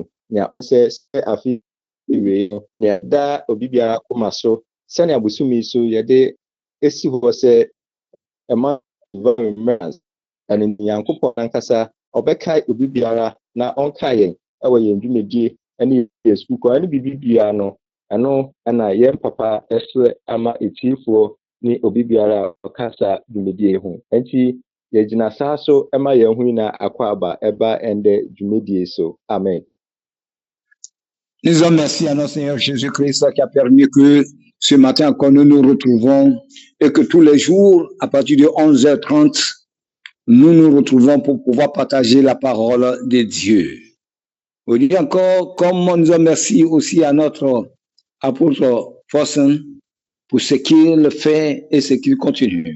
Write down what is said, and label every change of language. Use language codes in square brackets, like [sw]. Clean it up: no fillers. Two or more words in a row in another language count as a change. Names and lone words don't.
[ak] Nea sɛ afi wei no nea da obi biara koma so sɛnea busumi so yɛde esi hɔ sɛ ɛma remembrance ɛne Nyankopɔn ankasa ɔbɛka obi biara na ɔnka yɛn ɛwɔ yɛn dwumadie ɛne yɛn sukuu ɛne biribi biara no ɛno ɛna yɛn papa ɛsrɛ ama etiefoɔ ne obi biara ɔka saa dwumadie ho. Nti yɛgyina saa so ɛma yɛn ho nyinaa akɔ aba ɛba ɛndɛ dwumadie so. Amen. [fr] Nous disons merci à notre Seigneur Jésus-Christ qui a permis que ce matin encore nous nous retrouvons et que tous les jours, à partir de 11h30, nous nous retrouvons pour pouvoir partager la parole de Dieu. On dit encore, comme nous disons merci aussi à notre apôtre Fossen pour ce qu'il fait et ce qu'il continue.